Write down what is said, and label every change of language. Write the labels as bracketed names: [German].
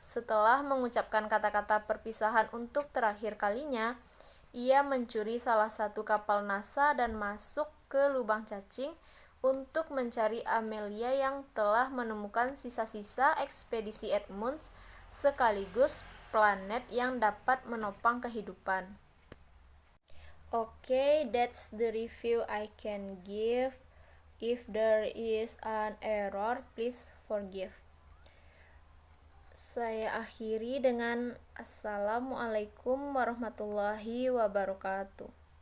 [Indonesian] Setelah mengucapkan kata-kata perpisahan untuk terakhir kalinya, ia mencuri salah satu kapal NASA dan masuk ke lubang cacing untuk mencari Amelia yang telah menemukan sisa-sisa ekspedisi Edmunds sekaligus planet yang dapat menopang kehidupan. [English] Okay, that's the review I can give. If there is an error, please forgive. [Indonesian] Saya akhiri dengan Assalamualaikum warahmatullahi wabarakatuh.